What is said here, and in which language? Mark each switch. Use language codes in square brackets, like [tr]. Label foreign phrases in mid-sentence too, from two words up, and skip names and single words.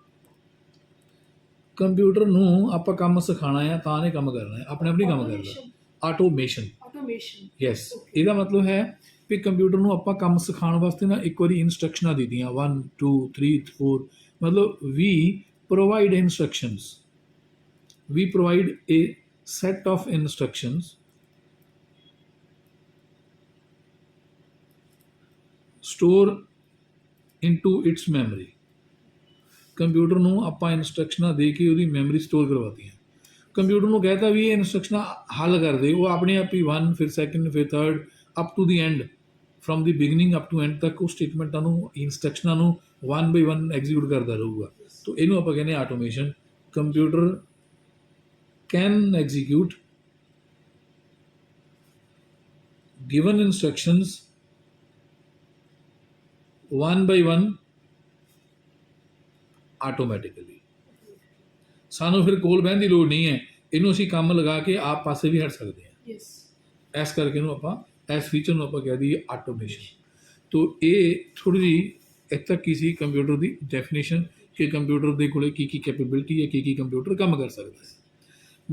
[pa] ਕੰਪਿਊਟਰ ਨੂੰ ਆਪਾਂ ਕੰਮ ਸਿਖਾਉਣਾ ਆ ਤਾਂ ਨਹੀਂ ਕੰਮ ਕਰਨਾ ਹੈ, ਆਪਣੇ ਆਪ ਨਹੀਂ ਕੰਮ ਕਰਦਾ। [en] automation, yes. [pa] ਇਹਦਾ ਮਤਲਬ ਹੈ ਵੀ ਕੰਪਿਊਟਰ ਨੂੰ ਆਪਾਂ ਕੰਮ ਸਿਖਾਉਣ ਵਾਸਤੇ ਨਾ ਇੱਕ ਵਾਰੀ ਇੰਸਟਰਕਸ਼ਨਾਂ ਦਿੱਤੀਆਂ 1 2 3 4, ਮਤਲਬ [en] we provide instructions, we provide a set of instructions store into its memory. [pa] ਕੰਪਿਊਟਰ ਨੂੰ ਆਪਾਂ ਇੰਸਟਰਕਸ਼ਨਾਂ ਦੇ ਕੇ ਉਹਦੀ [en] memory store [pa] ਕਰਵਾਤੀਆਂ। ਕੰਪਿਊਟਰ ਨੂੰ ਕਹਿਤਾ ਵੀ ਇਹ ਇੰਸਟਰਕਸ਼ਨਾਂ ਹੱਲ ਕਰ ਦੇ, ਉਹ ਆਪਣੇ ਆਪ ਹੀ 1 ਫਿਰ 2 ਫਿਰ 3 [en] up to the end, from the beginning up to end [pa] ਤੱਕ ਉਹ ਸਟੇਟਮੈਂਟਾਂ ਨੂੰ, ਇੰਸਟਰਕਸ਼ਨਾਂ ਨੂੰ [en] 1 by 1 execute [pa] ਕਰਦਾ ਰਹੂਗਾ। ਤੋ ਇਹਨੂੰ ਆਪਾਂ ਕਹਿੰਦੇ ਆਟੋਮੇਸ਼ਨ। [en] computer can execute given instructions 1 by 1 automatically. [pa] ਸਾਨੂੰ ਫਿਰ ਕੋਲ ਬਹਿਣ ਦੀ ਲੋੜ ਨਹੀਂ ਹੈ, ਇਹਨੂੰ ਅਸੀਂ ਕੰਮ ਲਗਾ ਕੇ ਆਪ ਪਾਸੇ ਵੀ ਹਟ ਸਕਦੇ ਹਾਂ। ਇਸ ਕਰਕੇ ਇਹਨੂੰ ਆਪਾਂ ਇਸ ਫੀਚਰ ਨੂੰ ਆਪਾਂ ਕਹਿ ਦਈਏ ਆਟੋਮੇਸ਼ਨ। ਤੋ ਇਹ ਥੋੜ੍ਹੀ ਜਿਹੀ ਇੱਥੇ ਤੱਕ ਕੀ ਸੀ ਕੰਪਿਊਟਰ ਦੀ ਡੈਫੀਨੇਸ਼ਨ ਕਿ ਕੰਪਿਊਟਰ ਦੇ ਕੋਲੇ ਕੀ ਕੈਪੇਬਿਲਿਟੀ ਹੈ, ਕੀ ਕੰਪਿਊਟਰ ਕੰਮ ਕਰ ਸਕਦਾ ਹੈ।